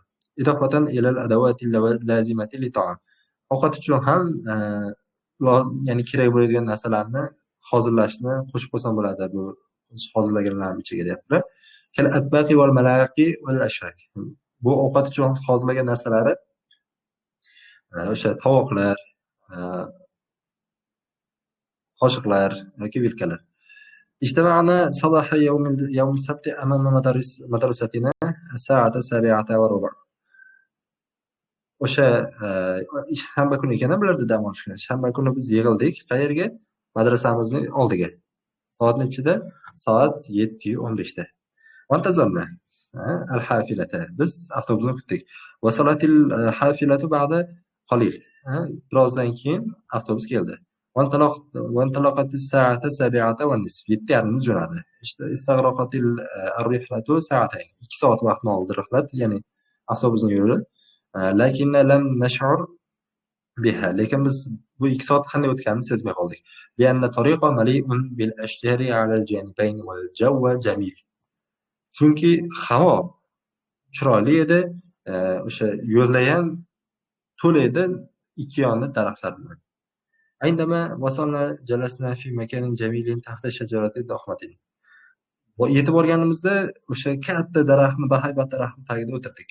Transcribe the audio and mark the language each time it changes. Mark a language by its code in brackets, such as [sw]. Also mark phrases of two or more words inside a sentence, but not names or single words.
[ar] إضافة إلى الأدوات اللازمة للطعام. [uz] Ovqat uchun ham ya'ni kerak bo'ladigan narsalarni hozirlashni qo'shib qo'ysam bo'ladi bu hozirlaganlarning ichiga deyaptilar. [ar] كالأطباق والملاعق والأشواك. [uz] Bu ovqat uchun hozirlagan narsalari o'sha tovoqlar, qoshiqlar yoki vilkalar. [ar] اجتمعنا صباح يوم السبت أمام مدرستنا الساعة 7:15. [uz] O'sha shanba kuni ekan bularda dam olish kuni. Shanba kuni biz yig'ildik. Qayerga? Madrasamizning oldiga. Soat nechida? Soat 7:15 da. [ar] وانتظرنا الحافلة. [uz] Biz avtobusni kutdik. [ar] وصلت الحافلة بعد قليل. [uz] Birozdan keyin avtobus keldi. [ar] وانطلقت الساعة 7:30. [uz] 7:30 jo'nadi. [ar] استغرقت الرحلة ساعتين. [uz] 2 soat vaqtni oldi rihlat, ya'ni avtobusning yo'li. [ar] لكن لم نشعر بها. [uz] Lekin biz bu 2 soat qanday o'tganini sezmay qoldik. [ar] لأن الطريق مليء بالأشجار على الجانبين والجو جميل. [uz] Chunki havo chiroyli edi, o'sha yo'lda ham to'la edi ikki yonida daraxtlar bilan. [ar] عندما وصلنا جلسنا في مكان جميل تحت شجرة ضخمة. [uz] Yetib borganimizda o'sha katta daraxtni, bahaybat daraxtni tagida o'tirdik.